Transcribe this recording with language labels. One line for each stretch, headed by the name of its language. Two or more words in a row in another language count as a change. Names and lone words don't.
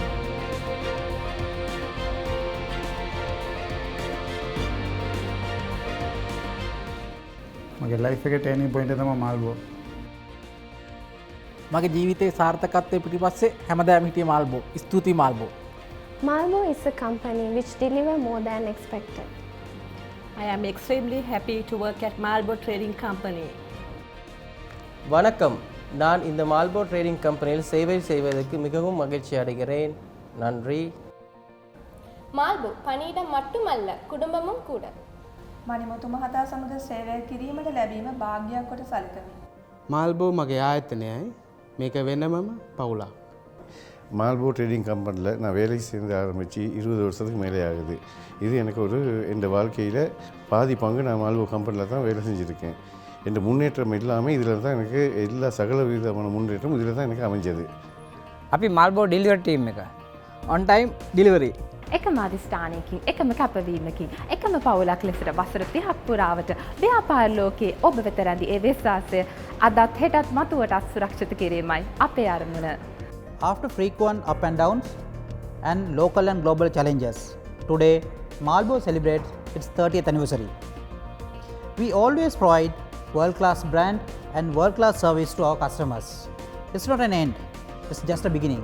Sinhala: මගේ ලයිෆ් එකේ
English: turning point
Sinhala: එක තමයි මාල්බෝ. මගේ ජීවිතයේ සාර්ථකත්වය පිටිපස්සේ හැමදාම හිටියේ මාල්බෝ. ස්තුතියි මාල්බෝ.
English: Malmo is a company which deliver more than expected. I am extremely happy to work at Malbo Trading Company.
Tamil: வணக்கம், நான் இந்த மால்போ ட்ரேடிங் கம்பெனியில் சேவை செய்வதற்கு மிகவும் மகிழ்ச்சி அடைகிறேன். நன்றி. Malbo பணியிடம் மட்டுமல்ல குடும்பமும் கூட.
Sinhala: මනිමුතු මහතා සමග සේවය කිරීමට ලැබීම භාග්‍යයක් කොට සැලකමි. මාල්බෝ මගේ ආයතනයයි, මේක වෙනමම පවුලක්.
Tamil: மால்போ ட்ரேடிங் கம்பெனியில் நான் வேலை சேர்ந்து ஆரம்பித்து 20 வருஷத்துக்கு மேலே ஆகுது. இது எனக்கு ஒரு என் வாழ்க்கையில் பாதி பங்கு நான் மால்போ கம்பெனியில் தான் வேலை செஞ்சுருக்கேன். என் முன்னேற்றம் எல்லாமே இதில் தான் எனக்கு எல்லா சகல விதமான முன்னேற்றம் இதில் தான் எனக்கு அமைஞ்சது.
Sinhala: අපි මාල්බෝ
English: delivery team
Sinhala: එක.
English: on time delivery.
Sinhala: එකම අධිෂ්ඨානයකින් එකම කැපවීමකින් එකම පවුලක් ලෙසට වසර 30ක් පුරාවට ව්‍යාපාර ලෝකයේ ඔබ වෙත රැඳි ඒ විශ්වාසය අදත් හෙටත් මතුවටත් සුරක්ෂිත කිරීමයි අපේ අරමුණ.
English: After frequent up and downs and local and global challenges, today Malbo celebrates its 30th anniversary. We always provide world-class brand and world-class service to our customers. It's not an end, it's just a beginning.